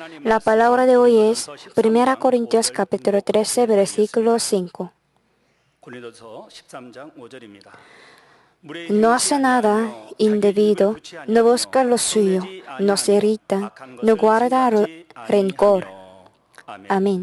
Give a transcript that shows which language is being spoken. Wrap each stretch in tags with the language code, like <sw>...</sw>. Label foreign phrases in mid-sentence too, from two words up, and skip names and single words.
<es>La palabra de hoy es 1 Corintios capítulo 13, versículo 5.</es> <ko>고린도서 13장 5절입니다.</ko> <es>No hace nada indebido, no busca lo suyo, no se irrita, no guarda rencor. Amén.</es>